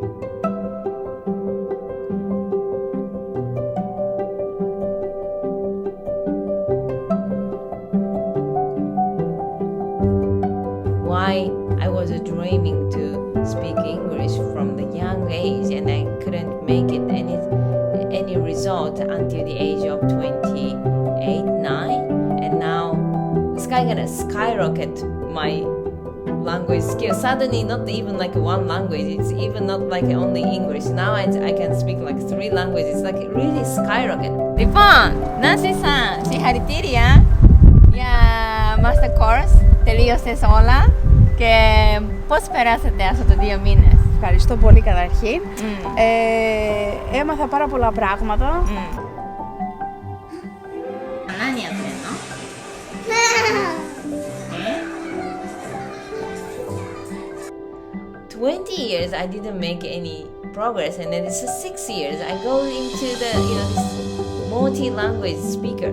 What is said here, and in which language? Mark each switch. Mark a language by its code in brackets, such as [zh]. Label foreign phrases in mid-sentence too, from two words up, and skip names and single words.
[en] Why I was dreaming to speak English from the young age, and I couldn't make it any result until the age of 28, 9, and now it's kind of skyrocket my language skill. Suddenly, not even like one language. It's even not like only English. Now I can speak like 3 languages. It's like really skyrocket. [el] Λοιπόν, Νάνση-σαν, συγχαρητήρια για [en] master course. [el] Τελείωσες όλα και πώς περάσατε αυτό το 2 μήνες? Ευχαριστώ πολύ καταρχήν. Έμαθα πάρα πολλά πράγματα. [ja] 何やってんの [en] 20 years I didn't make any progress, and then it's 6 years I go into the this multi-language speaker.